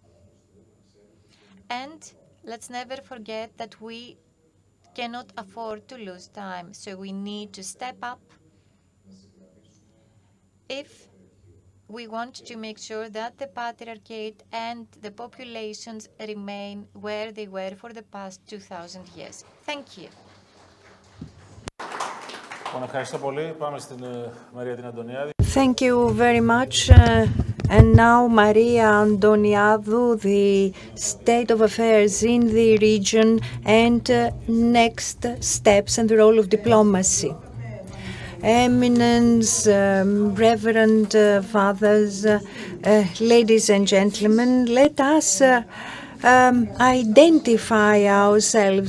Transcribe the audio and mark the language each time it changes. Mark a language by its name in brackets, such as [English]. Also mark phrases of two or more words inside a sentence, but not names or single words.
[English] And let's never forget that we cannot afford to lose time. So we need to step up if we want to make sure that the patriarchate and the populations remain where they were for the past 2,000 years. Thank you. [Greek] Ευχαριστώ πολύ. Πάμε στην Μαρία την Αντωνιάδη. [English] Thank you very much. And now Maria Antoniadou, the state of affairs in the region and next steps and the role of diplomacy. Eminence, reverend fathers, ladies and gentlemen, let us identify ourselves.